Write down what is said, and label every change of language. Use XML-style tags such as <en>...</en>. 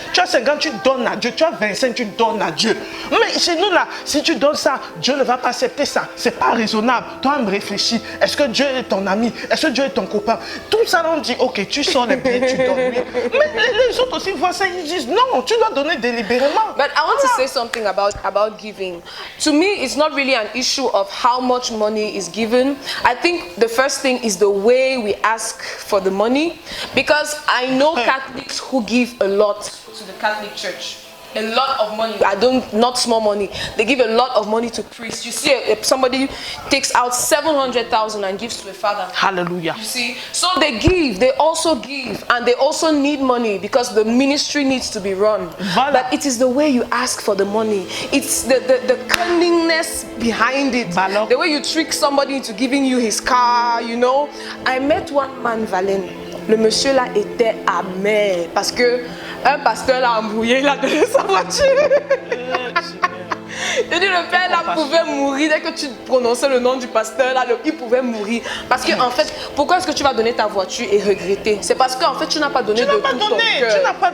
<fr>Tu as 50, tu donnes à Dieu. Tu as 25, tu donnes à Dieu. Mais chez nous, là, si tu donnes ça, Dieu ne va pas accepter ça. C'est pas raisonnable. Toi, me réfléchis. Est-ce que Dieu est ton ami? Est-ce que Dieu est ton copain? Tout ça, on dit, ok, tu sors les billets, tu donnes. Mais les autres aussi voient ça, ils disent, non, tu dois donner délibérément.</fr> <en>But I want to say something about giving. To me, it's not really an issue of how much money is given. I think the first thing is the way we ask for the money, because I know Catholics who give a lot to the Catholic Church. A lot of money. Not small money. They give a lot of money to priests. You see, if somebody takes out 700,000 and gives to a father. Hallelujah. You see, so they give. They also give, and they also need money because the ministry needs to be run.</en> <fr>Voilà.</fr> <en>But it is the way you ask for the money. It's the cunningness behind it.</en> <fr>Voilà.</fr> <en>The way you trick somebody into giving you his car. You know, I met one man, Valène.</en> <fr>Le monsieur là était amer parce que un pasteur l'a embrouillé, il a donné sa voiture. Je dis, le père là pouvait mourir dès que tu prononçais le nom du pasteur là, il pouvait mourir. Parce que en fait, pourquoi est-ce que tu vas donner ta voiture et regretter? C'est parce qu'en fait tu n'as pas donné de tout ton cœur.</fr>